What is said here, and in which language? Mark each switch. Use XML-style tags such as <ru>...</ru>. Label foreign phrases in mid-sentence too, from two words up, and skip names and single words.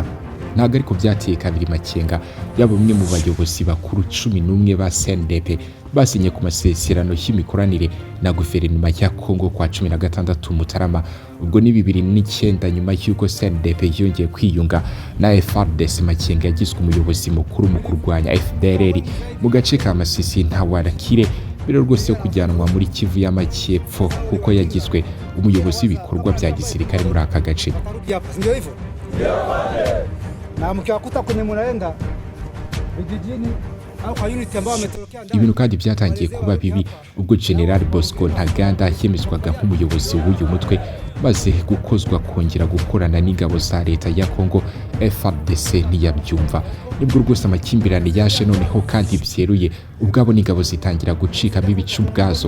<rw>Ntabwo ariko byateye kabiri Makenga yaba umwe mu bayobozi bakuru 11 ba CNDP basinye ku masezerano y'imikoranire na guverinoma ya Kongo kwa 16 Mutarama ubwo ni 2009 nyuma y'uko CNDP yongeye kwiyunga na FARDC. Makenga yagizwe umuyobozi mukuru mu kurwanya FDLR mu gace ka Masisi Ntawarakire mbere rwose yo kujyanwa muri Kivu y'Amajyepfo kuko yagizwe umuyobozi w'ibikorwa bya gisirikare muri aka gace.</rw> <sw>Ndio hivyo. Na mkiwakuta kwenye munaenda vijijini au kwa unit ambao wametorokea ndani.</sw> <rw>Ibintu kandi byatangiye kuba bibi ubwo General Bosco Ntaganda yemezwaga nk'umuyobozi w'uyu mutwe maze gukozwa kongera gukorana n'ingabo za leta ya Kongo. FARDC ntiyabyumva, nibwo rwose amakimbirane yaje noneho kandi byeruye ubwabo n'ingabo zitangira gucikamo ibice ubwazo.</rw>